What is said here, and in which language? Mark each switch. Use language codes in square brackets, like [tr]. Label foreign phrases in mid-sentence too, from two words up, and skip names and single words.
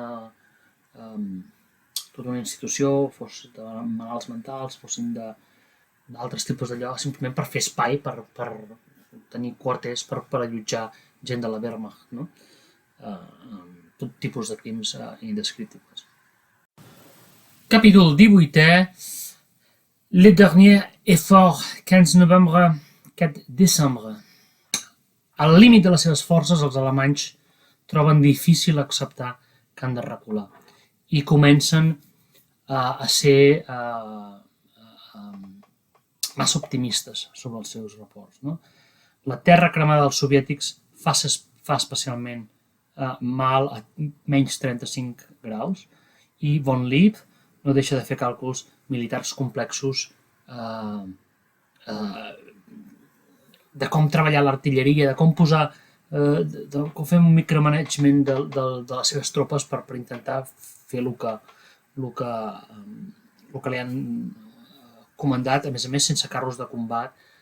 [ca] una institució, fos de malalts mentals, fossin d'altres tipus de lloc, simplement per fer espai, per tenir quarters, per allotjar gent de la Wehrmacht, no? Tot tipus de crims indescriptibles. Capítol 18è. [fr] Le dernier effort, 15 novembre, 4 décembre. [ca] Al límit de les seves forces, els alemanys troben difícil acceptar que han de recular i comencen a ser massa optimistes sobre els seus reports. No? La terra cremada dels soviètics fa especialment mal a menys 35 graus i Von Lieb no deixa de fer càlculs militars complexos de com treballar l'artilleria, de com posar, de com fer un micromanagement de les seves tropes per intentar fer el que li han comandat, a més sense carros de combat.